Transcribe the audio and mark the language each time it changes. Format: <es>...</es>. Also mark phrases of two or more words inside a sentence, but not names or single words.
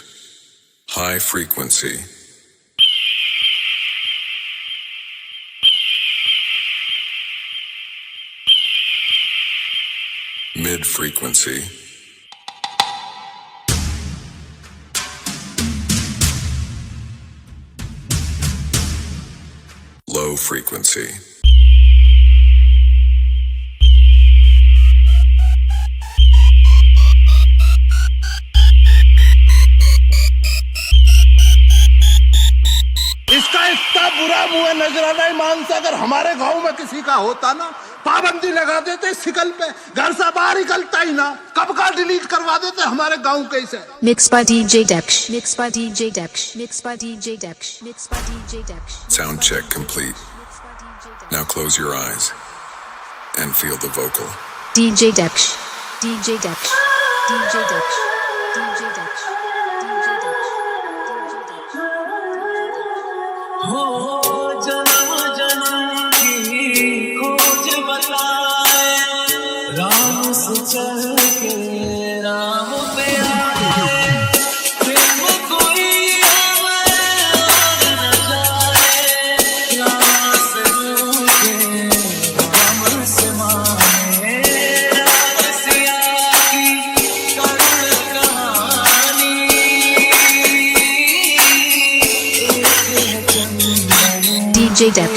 <en>High frequency. Mid frequency. Low frequency.</en> <hi>इसका इतना बुरा मुंह नजराना ईमान से अगर हमारे गांव में किसी का होता ना, पाबंदी लगा देते शिकल पे, घर से बाहर निकलता ही ना, कब का डिलीट करवा देते हमारे गांव कैसे।</hi> <en>Mixed by DJ Daksh. Mixed by DJ Daksh. Mixed by DJ Daksh. Mixed by DJ Daksh. Sound check complete. Now close your eyes and feel the vocal. DJ Daksh. DJ Daksh. DJ Daksh. DJ Daksh. DJ Daksh.</en> <hi>हो जन्म जन्म की खोज बताए, राम से चल के राम पे आए, प्रेम कोई आवे और न जाए, राम से रूठे राम से माने, राम सिया की करुण कहानी,</hi> <en>DJ Daksh.</en>